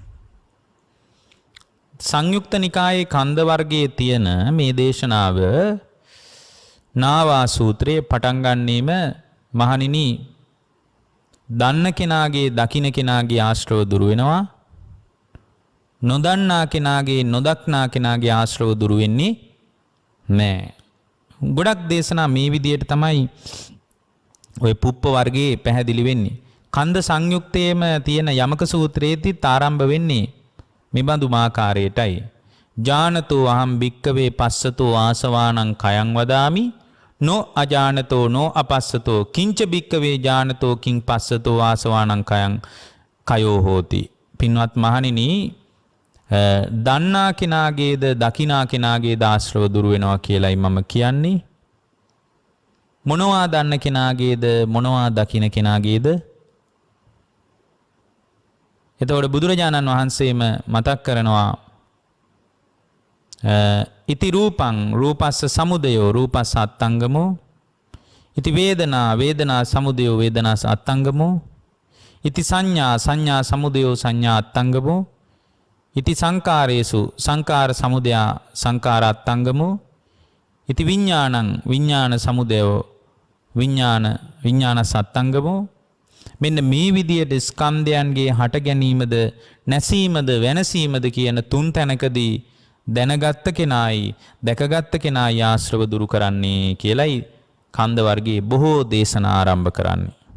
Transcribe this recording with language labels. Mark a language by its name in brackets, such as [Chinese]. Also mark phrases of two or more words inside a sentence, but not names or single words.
[Sinhala] සංයුක්ත නිකායේ කන්ද වර්ගයේ තියෙන මේ දේශනාව නාවා සූත්‍රයේ පටන් ගන්නෙම මහණෙනි දන්න කෙනාගේ දකින්න කෙනාගේ ආශ්‍රව දුරු වෙනවා, නොදන්නා කෙනාගේ නොදක්නා කෙනාගේ ආශ්‍රව දුරු වෙන්නේ නැහැ. ගොඩක් දේශනා මේ විදියට තමයි ওই පුප්ප වර්ගයේ පැහැදිලි වෙන්නේ. කන්ද සංයුක්තයේම තියෙන යමක සූත්‍රයේදී ආරම්භ වෙන්නේ මෙබඳු මාකාරයටයි. [Pali] ජානතෝ අහම් භික්කවේ පස්සතෝ ආසවානං කයං වදාමි නෝ අජානතෝ නෝ අපස්සතෝ කිංච භික්කවේ ජානතෝ කිං පස්සතෝ ආසවානං කයං කයෝ හෝති. [Sinhala] පින්වත් මහණෙනි, දන්නා කෙනාගේද දකිනා කෙනාගේද ආශ්‍රව දුරු වෙනවා කියලයි මම කියන්නේ. මොනවා දන්න කෙනාගේද මොනවා දකින කෙනාගේද? එතකොට බුදුරජාණන් වහන්සේම මතක් කරනවා [Pali] ඉති රූපං රූපස්ස සමුදයෝ රූපස්ස අත්තංගමෝ ඉති වේදනා සමුදයෝ වේදනා අත්තංගමෝ. ඉති සංඥා සමුදයෝ සංඥා අත්තංගමෝ. ඉති සංකාරේසු සංකාර සමුදයා සංකාර අත්තංගමෝ. ඉති විඥාන සමුදයෝ විඥාන සත්තංගමෝ. [Sinhala] මෙන්න මේ විදියට ස්කන්ධයන්ගේ හට ගැනීමද නැසීමද වෙනසීමද කියන තුන් තැනකදී දැනගත්ත කෙනායි දැකගත්ත කෙනායි ආශ්‍රව දුරු කරන්නේ කියලයි කන්ද වර්ගයේ බොහෝ දේශනා ආරම්භ කරන්නේ.